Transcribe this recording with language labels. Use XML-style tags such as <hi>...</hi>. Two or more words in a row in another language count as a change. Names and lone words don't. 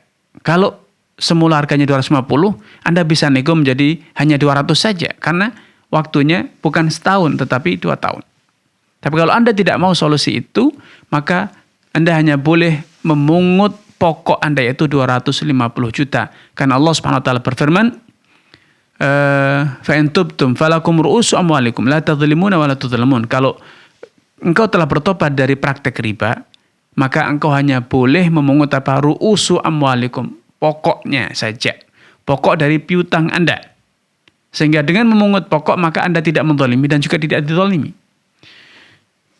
<id>Kalau semula harganya 250, Anda bisa nego menjadi hanya 200 saja, karena waktunya bukan 1 tahun, tetapi 2 tahun. Tapi kalau Anda tidak mau solusi itu, maka Anda hanya boleh memungut pokok Anda, yaitu 250 juta. Karena Allah</id> <ar>سبحانه وتعالى</ar> <id>berfirman,</id> <ar>فإن تبتم فلكم رءوس أموالكم لا تظلمون ولا تظلمون.</ar> <id>Kalau engkau telah bertobat dari praktek riba, maka engkau hanya boleh memungut</id> <ar>رءوس أموالكم,</ar> <id>pokoknya saja, pokok dari piutang Anda. Sehingga dengan memungut pokok maka Anda tidak menzalimi dan juga tidak dizalimi.</id>